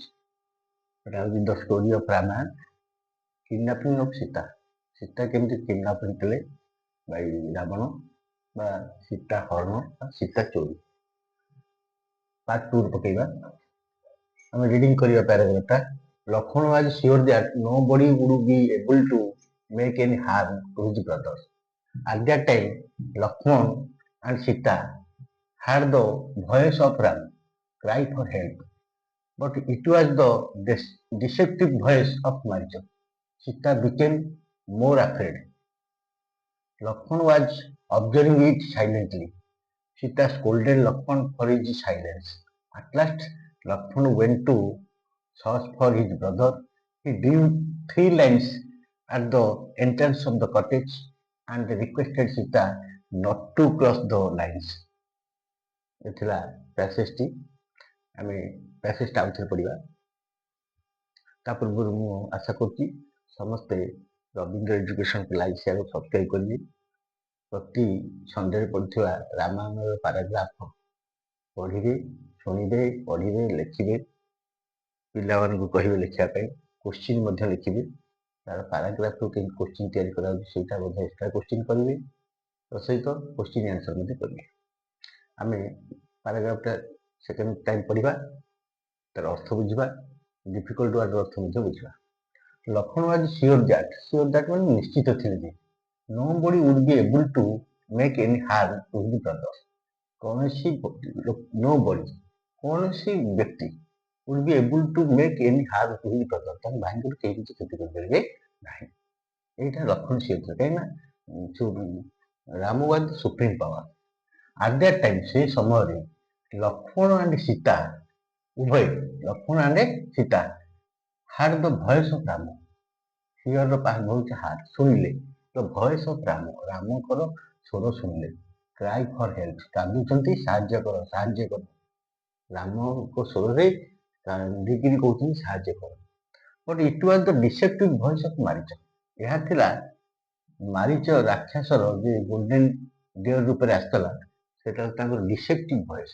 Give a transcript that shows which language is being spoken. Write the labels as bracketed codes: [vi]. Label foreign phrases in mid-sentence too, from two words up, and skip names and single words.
[or] ସେଟା ହେଉଛି [en] the story of Ramayana, kidnapping of Sita. [or] ସୀତା କେମିତି କିଡନାପ ହେଇଥିଲେ ବାଇ ରାବଣ ବା ସୀତା ହରଣ ବା ସୀତା ଚୋରି। ପାର୍ଟ 2 ପକେଇବା। ଆମେ ରିଡିଂ କରିବା ପ୍ୟାରାଗ୍ରାଫଟା। [en] ଲକ୍ଷ୍ମଣ was sure that nobody would be able to make any harm to his brothers. At that time, Lakshman and Sita heard the voice of Ram cry for help, but it was the deceptive voice of Maricha. Sita became more afraid. Lakshman was observing it silently. Sita scolded Lakshman for his silence. At last, Lakshman went to search for his brother. He drew 3 lines at the entrance of the cottage and requested Sita not to cross the lines. [or] ଏଥିଲା ପ୍ୟାସେଜଟି। ଆମେ ପ୍ୟାସେଜଟା ଆଉଥରେ ପଢ଼ିବା। ତା ପୂର୍ବରୁ ମୁଁ ଆଶା କରୁଛି ସମସ୍ତେ ରବୀନ୍ଦ୍ର ଏଜୁକେସନକୁ [en] like share subscribe [or] କରିବେ। ପ୍ରତି ସନ୍ଧ୍ୟାରେ ପଢ଼ୁଥିବା ରାମାୟଣର ପାରାଗ୍ରାଫ ପଢ଼ିବେ, ଶୁଣିବେ, ପଢ଼ିବେ, ଲେଖିବେ। ପିଲାମାନଙ୍କୁ କହିବେ ଲେଖିବା ପାଇଁ। କୋଶ୍ଚିନ୍ ମଧ୍ୟ ଲେଖିବେ। ତାର ପାରାଗ୍ରାଫରୁ କେମିତି କୋଶ୍ଚିନ୍ ତିଆରି କରାଯାଉଛି ସେଇଟା ମଧ୍ୟ ଏକ୍ସଟ୍ରା କୋଶ୍ଚିନ୍ କରିବେ। ତା ସହିତ କୋଶ୍ଚିନ୍ ଆନ୍ସର ମଧ୍ୟ କରିବେ। ଆମେ ପାରାଗ୍ରାଫଟା [en] second time [or] ପଢ଼ିବା, ତାର ଅର୍ଥ ବୁଝିବା, [en] difficult word [or] ଅର୍ଥ ମଧ୍ୟ ବୁଝିବା। [en] ଲକ୍ଷ୍ମଣ was sure that [or] ମାନେ ନିଶ୍ଚିତ ଥିଲେ ଯେ [en] nobody would be able to make any harm to his brother. [or] କୌଣସି ବ୍ୟକ୍ତି [en] would be able to make any harm to his brother. [or] ତାଙ୍କ ଭାଇଙ୍କର କେହି କିଛି କ୍ଷତି କରିପାରିବେ ନାହିଁ। ଏଇଟା ଲକ୍ଷ୍ମଣ ସିଓର ଥିଲେ, କାହିଁକି ନା ରାମ [en] was the supreme power. At that time, [or] ସେ ସମୟରେ [en] ଲକ୍ଷ୍ମଣ and ସୀତା ଉଭୟ, ଲକ୍ଷ୍ମଣ and ସୀତା had the voice of ରାମ। hear part [or] ହେଉଛି ହାର୍ଟ, ଶୁଣିଲେ। [en] the voice of [or] ରାମ, ରାମଙ୍କର ସ୍ୱର ଶୁଣିଲେ। [en] cry for help, [or] କାନ୍ଦୁଛନ୍ତି ସାହାଯ୍ୟ କର, ସାହାଯ୍ୟ କର। ରାମଙ୍କ ସ୍ୱରରେ କାନ୍ଦିକିରି କହୁଛନ୍ତି ସାହାଯ୍ୟ କର। [en] but it was the deceptive voice of Maricha. [or] ଏହା ଥିଲା ମାରିଚ ରାକ୍ଷସର ଯେ [en] golden deer [or] ରୂପରେ ଆସିଥିଲା, ସେଟା ତାଙ୍କର [en] deceptive voice.